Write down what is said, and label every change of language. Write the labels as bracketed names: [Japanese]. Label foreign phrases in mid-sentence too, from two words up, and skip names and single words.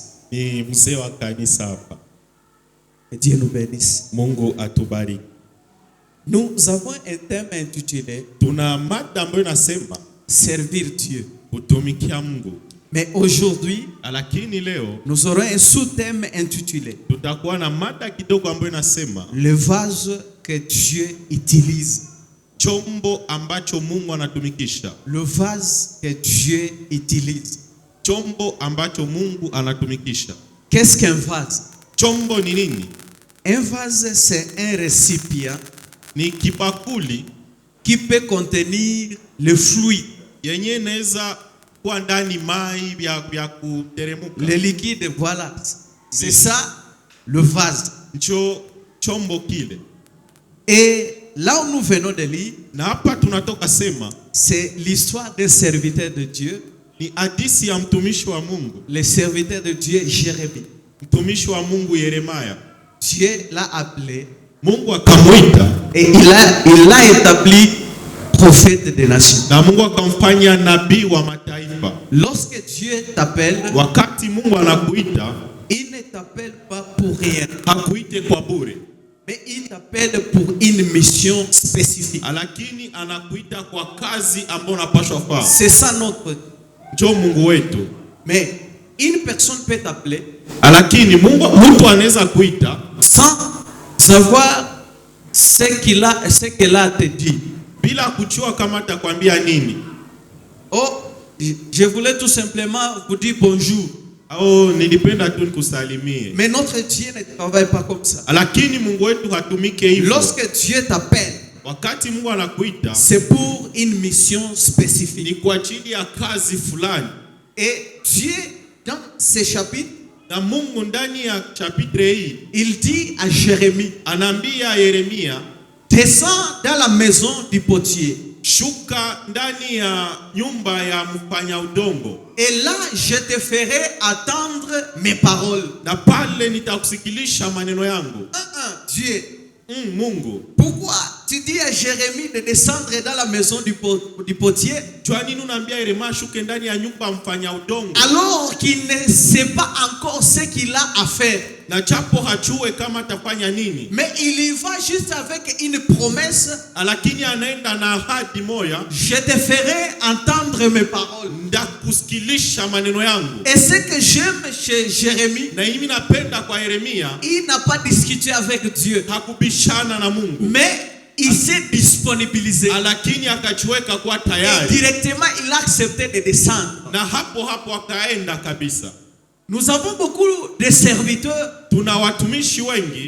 [Swahili] Ni mzee wa kanisa hapa. [French] Que Dieu nous bénisse. [Swahili] Mungu atubariki. [French] Nous avons un thème intitulé [Swahili] Tuna mada ambayo inasema [French] Servir Dieu. [Swahili] kutumikia Mungu. [French] Mais aujourd'hui, [Swahili] Lakini leo [French] nous aurons un sous-thème intitulé [Swahili] tutakuwa na mada kidogo ambayo inasema [French] le vase que Dieu utilise. [Swahili] chombo ambacho Mungu anatumikisha. [French] Le vase que Dieu utilise. [Swahili] Chombo ambacho Mungu anatumikisha. [French] Qu'est-ce qu'un vase? [Swahili] Chombo ni nini? [French] Un vase, c'est un récipient [Swahili] Ni kibakuli [French] qui peut contenir le fluide, [Swahili] yenye inaweza kuwa ndani mai vya kuteremuka. [French] le liquide, voilà. C'est ça, le vase. [Swahili] Ncho chombo kile. [French] Et là où nous venons de lire, [Swahili] Na hapa tunatoka sema [French] c'est l'histoire d'un serviteur de Dieu, [Swahili] ni hadithi ya mtumishi wa Mungu. [French] le serviteur de Dieu, Jérémie. [Swahili] Mtumishi wa Mungu Yeremia. [French] Dieu l'a appelé [Swahili] Mungu akamuita [French] et il l'a établi prophète des nations. [Swahili] na Mungu akamfanya nabii wa mataifa. [French] Lorsque Dieu t'appelle, [Swahili] Wakati Mungu anakuita, [French] il ne t'appelle pas pour rien, [Swahili] hakuite kwa bure, [French] mais il t'appelle pour une mission spécifique. [Swahili] lakini anakuita kwa kazi ambayo unapaswa kufanya. [French] C'est ça notre. [Swahili] Ndio Mungu wetu. [French] Mais une personne peut t'appeler [Swahili] Lakini mtu anaweza kuita [French] sans savoir ce qu'elle a te dit. [Swahili] bila kujua kama atakwambia nini. [French] Oh, je voulais tout simplement vous dire bonjour. [Swahili] Au nilipenda tu nikusalimie. [French] Mais notre Dieu ne travaille pas comme ça. [Swahili] Lakini Mungu wetu hatumike hivyo. [French] Lorsque Dieu t'appelle, [Swahili] Wakati Mungu anakuita [French] c'est pour une mission spécifique. [Swahili] ni kwa ajili ya kazi fulani. [French] Et Dieu, dans ces chapitres, [Swahili] Na Mungu ndani ya chapitre hii [French] il dit à Jérémie, [Swahili] anaambia Yeremia, [French] descends dans la maison du potier. [Swahili] shuka ndani ya nyumba ya mfanya udongo, [French] Et là, je te ferai attendre mes paroles. [Swahili] na pale nitakusikilisha maneno yangu. [French] Dieu. [Swahili] Mungu, [French] Pourquoi tu dis à Jérémie de descendre dans la maison du potier [Swahili] jua nini unaambia Yeremia shuke ndani ya nyumba ya mfanya udongo, [French] alors qu'il ne sait pas encore ce qu'il a à faire? [Swahili] na chapo hajue kama atafanya nini, [French] Mais il y va juste avec une promesse. [Swahili] lakini anaenda na ahadi moja, [French] Je te ferai entendre mes paroles. [Swahili] ndakusikilisha maneno yangu. [French] Et ce que j'aime chez Jérémie, [Swahili] Na mimi napenda kwa Yeremia, [French] il n'a pas discuté avec Dieu, [Swahili] hakubishana na Mungu, [French] mais il s'est disponibilisé. [Swahili] lakini akajiweka kwa [French] Et [Swahili] tayari, [French] directement, il a accepté de descendre. [Swahili] na hapo akaenda kabisa. [French] Nous avons beaucoup de serviteurs. [Swahili] Tuna watumishi wengi,